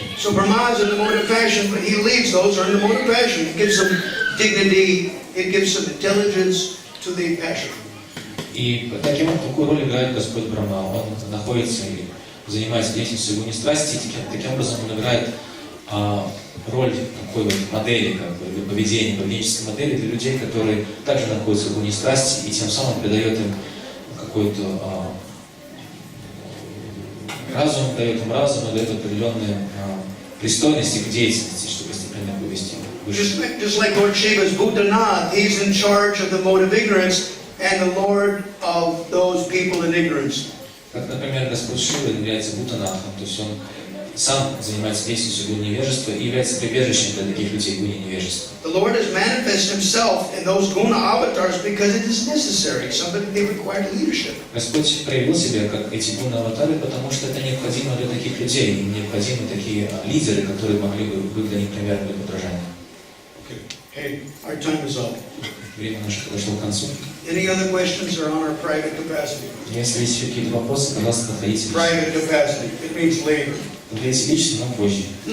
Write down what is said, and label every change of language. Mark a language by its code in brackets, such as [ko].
[en] So Brahma is in the mode of passion, but he leads those who are in the mode of passion. It gives them dignity, it gives them intelligence to the passion. [ru] И такую роль играет Господь Брахма. Он находится и занимается деятельностью в гуне страсти, и таким образом он играет роль такой вот модели, как бы, поведения, поведенческой модели для людей, которые также находятся в гуне страсти, и тем самым придает им какой-то разум, дает им разум, дает определенные пристойности к деятельности, чтобы постепенно вывести выше. [en] Just like Lord Shiva's Bhutanath, he's in charge of the mode of ignorance and the Lord of those people in ignorance. [ru] Как, например, Господь Шива является Бхутанатхом, то есть он сам занимается деятельностью в гуне невежества и является прибежищем для таких людей в гуне невежества. [en] The Lord has manifested himself in those guna avatars because it is necessary. Somebody they require leadership. [ru] Господь проявил себя как эти гуна-аватары, потому что это необходимо для таких людей, им необходимы такие лидеры, которые могли бы быть для них примером для подражания. [en] Hey, our time is up. [ru] Время наше подошло к концу. [en] Any other questions are on our private capacity? [ru] Если есть еще какие-то вопросы, пожалуйста, подходите. [en] Private capacity. It means later. [ru] Подходите лично, но позже.